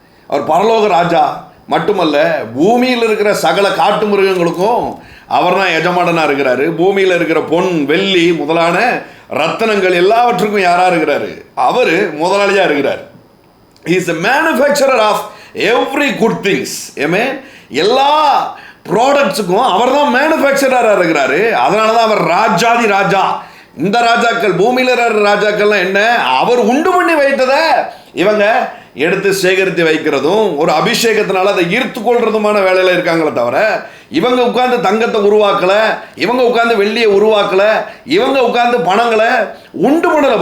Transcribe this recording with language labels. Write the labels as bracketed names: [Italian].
[Tamil] அவர் பரலோக ராஜா மட்டுமல்ல, பூமியில் இருக்கிற சகல காட்டு மிருகங்களுக்கும் அவர் தான் எஜமானனாக இருக்கிறாரு. பூமியில் இருக்கிற பொன் வெள்ளி முதலான ரத்தனங்கள் எல்லாவற்றுக்கும் யாராக இருக்கிறாரு, அவர் முதலாளியாக இருக்கிறார். [English] He is the manufacturer of every good things. [Tamil] ஆமென். எல்லா ப்ராடக்ட்ஸுக்கும் அவர் தான் மேனுஃபேக்சரராக இருக்கிறாரு. அதனால தான் அவர் ராஜாதி ராஜா. இந்த ராஜாக்கள், பூமியில் இருக்கிற ராஜாக்கள்லாம் என்ன, அவர் உண்டு பண்ணி வைத்ததை இவங்க எடுத்து சேகரித்து வைக்கிறதும் ஒரு அபிஷேகத்தினால அதை ஈர்த்து கொள்றதுமான வேலையில் இருக்காங்களே தவிர, இவங்க உட்கார்ந்து தங்கத்தை உருவாக்கல, இவங்க உட்கார்ந்து வெள்ளியை உருவாக்கல, இவங்க உட்கார்ந்து பணங்களை உண்டு பண்ணலை.